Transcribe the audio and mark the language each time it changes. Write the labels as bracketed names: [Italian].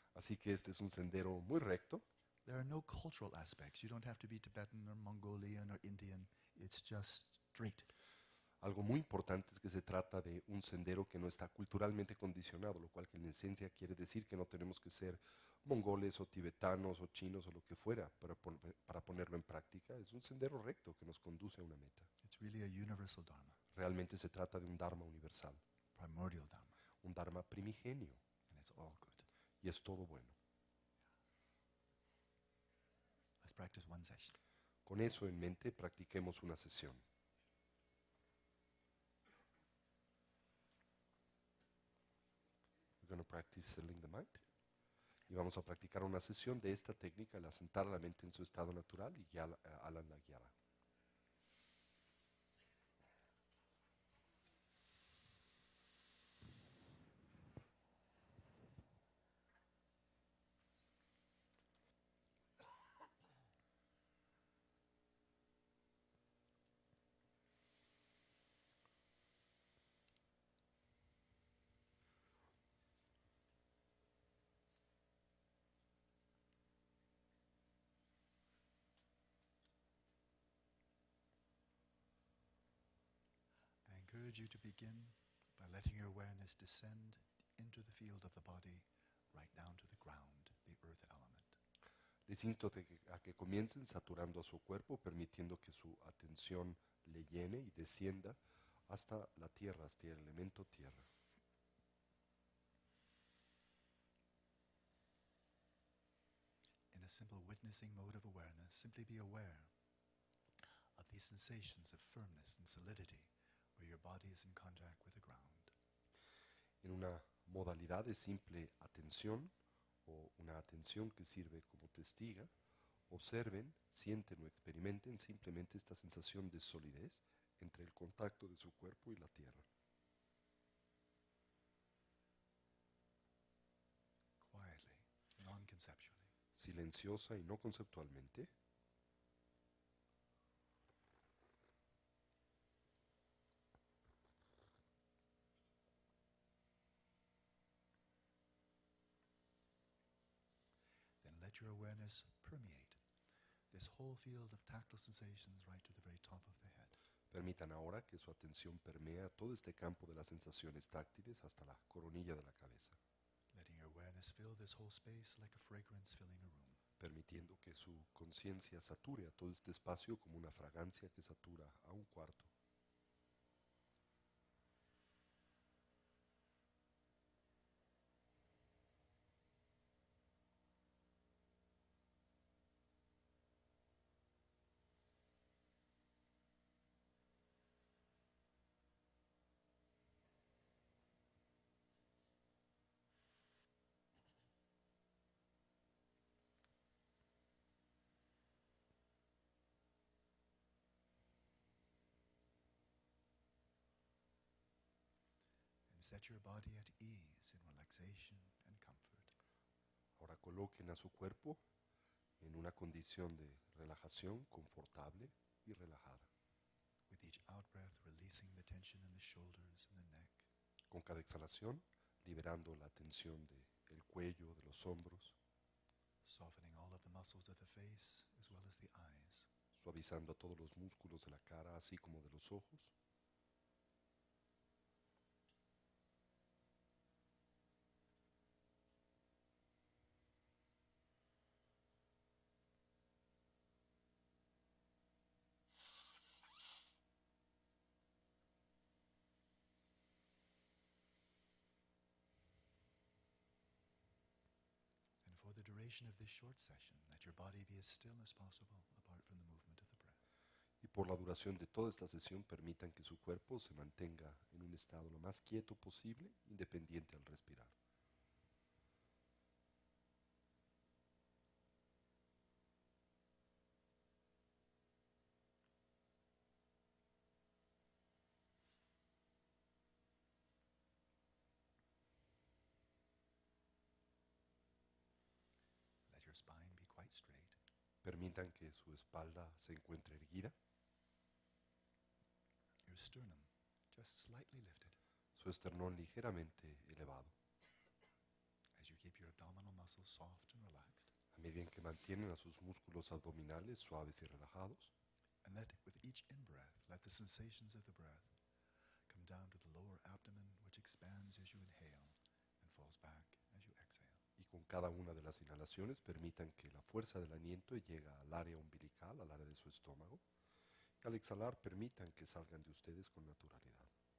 [Spanish] Así que este es un sendero muy recto. [English] There are no cultural aspects. You don't have to be Tibetan or Mongolian or Indian. It's just straight. [Spanish] Algo muy importante es que se trata de un sendero que no está culturalmente condicionado, lo cual que en esencia quiere decir que no tenemos que ser mongoles o tibetanos o chinos o lo que fuera para ponerlo en práctica. Es un sendero recto que nos conduce a una meta. [English] It's really a universal Dharma, [Spanish] Realmente se trata de un Dharma universal, [English] primordial Dharma, [Spanish] un Dharma primigenio, [English] and it's all good. [Spanish] y es todo bueno. [English] Let's practice one session. [Spanish] Con eso en mente, practiquemos una sesión. [English] We're going to practice settling the mind. [Spanish] Y vamos a practicar una sesión de esta técnica, el asentar la mente en su estado natural y ala la guiada. [English] I encourage you to begin by letting your awareness descend into the field of the body, right down to the ground, the earth element. [Spanish] Les insto a que comiencen saturando a su cuerpo, permitiendo que su atención le llene y descienda hasta la tierra, hasta el elemento tierra. [English] In a simple witnessing mode of awareness, simply be aware of these sensations of firmness and solidity where your body is in contact with the ground. [Spanish] En una modalidad de simple atención o una atención que sirve como testiga, observen, sienten o experimenten simplemente esta sensación de solidez entre el contacto de su cuerpo y la tierra. [English] Quietly, non-conceptually. [Spanish] Silenciosa y no conceptualmente. [English] Then let your awareness permeate this whole field of tactile sensations right to the very top of the head. [Spanish] Permitan ahora que su atención permea todo este campo de las sensaciones táctiles hasta la coronilla de la cabeza, [English] Letting your awareness fill this whole space like a fragrance filling a room. [Spanish] permitiendo que su conciencia sature a todo este espacio como una fragancia que satura a un cuarto. [English] Set your body at ease in relaxation and comfort. [Spanish] Ahora coloquen a su cuerpo en una condición de relajación confortable y relajada. [English] With each out-breath, releasing the tension in the shoulders and the neck. [Spanish] Con cada exhalación, liberando la tensión del cuello, de los hombros, [English] Softening all of the muscles of the face as well as the eyes. [Spanish] suavizando todos los músculos de la cara, así como de los ojos. [English] And for the duration of this short session, let your body be as still as possible apart from the movement of the breath. [Spanish] Y por la duración de toda esta sesión, permitan que su cuerpo se mantenga en un estado lo más quieto posible, independiente al respirar. [English] Let your spine be quite straight. [Spanish] Permitan que su espalda se encuentre erguida, [English] Your sternum just slightly lifted [Spanish] su esternón ligeramente elevado. [English] as you keep your abdominal muscles soft and relaxed. [Spanish] A medida en que mantienen a sus músculos abdominales suaves y relajados, [English] And let, with each in-breath, let the sensations of the breath come down to the lower abdomen, which expands as you inhale and falls back as you exhale. [Spanish] y con cada una de las inhalaciones permitan que la fuerza del aliento llegue al área umbilical, al área de su estómago. Y al exhalar permitan que salgan de ustedes con naturalidad.